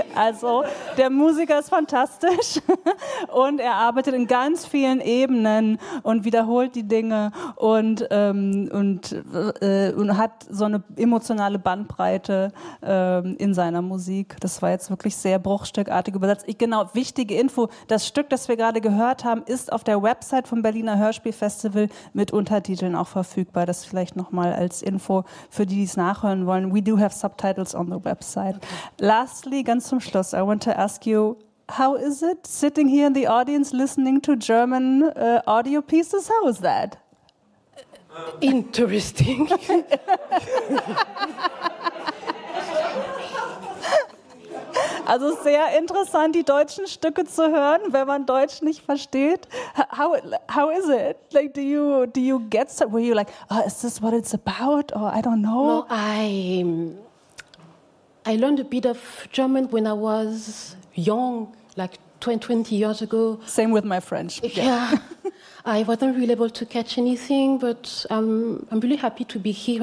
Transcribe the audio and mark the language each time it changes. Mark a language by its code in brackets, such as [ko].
[de] Also, der Musiker ist fantastisch und er arbeitet in ganz vielen Ebenen und wiederholt die Dinge und hat so eine emotionale Bandbreite in seiner Musik. Das war jetzt wirklich sehr bruchstückartig übersetzt. Genau, wichtige Info, das Stück, das wir gerade gehört haben, ist auf der Website vom Berliner Hörspielfestival mit Untertiteln auch verfügbar. Das vielleicht nochmal als Info für die, die es nachhören wollen. [en] We do have subtitles on the website. Okay. Lastly, [de] ganz zum Schluss, [en] I want to ask you, how is it sitting here in the audience listening to German audio pieces? How is that? Interesting. [de] Also sehr interessant, die deutschen Stücke zu hören, wenn man Deutsch nicht versteht. [en] How is it? Like, do you get some, were you like, oh, is this what it's about? Or I don't know. No, I learned a bit of German when I was young, like 20 years ago. Same with my French. Yeah. I wasn't really able to catch anything, but I'm really happy to be here.